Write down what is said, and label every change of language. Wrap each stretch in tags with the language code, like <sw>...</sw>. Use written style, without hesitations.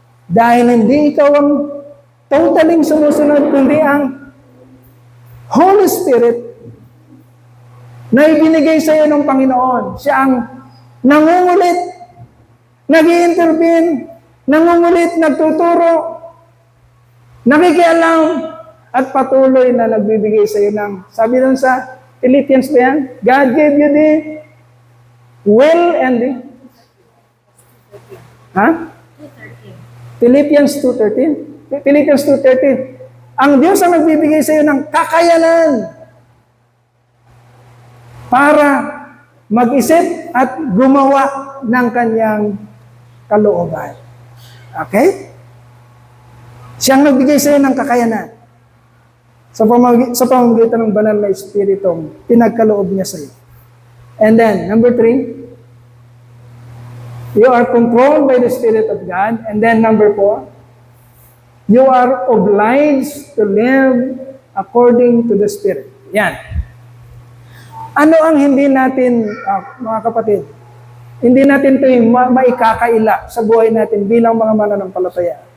<tl>Dahil hindi ikaw ang totaling sumusunod, kundi ang Holy Spirit na ibinigay sa iyo ng Panginoon. Siya ang nangungulit, nag-i-intervene, nangungulit, nagtuturo, nakikialam, at patuloy na nagbibigay sa iyo ng, sabi doon sa Philippians ba yan?</tl> <en>God gave you the will and the Philippians 2:13. Philippians 2:13.</en> <tl>Ang Diyos ang nagbibigay sa iyo ng kakayanan para mag-isip at gumawa ng kanyang kalooban. Okay? Siyang nagbigay sa iyo ng kakayanan sa pamamagitan ng banal na Espiritong pinagkaloob niya sa iyo.</tl> <en>And then, number 3, you are controlled by the Spirit of God. And then number 4, you are obliged to live according to the Spirit. Yan.</en> <tl>Ano ang hindi natin, mga kapatid, hindi natin ito maikakaila sa buhay natin bilang mga mananampalataya.</tl>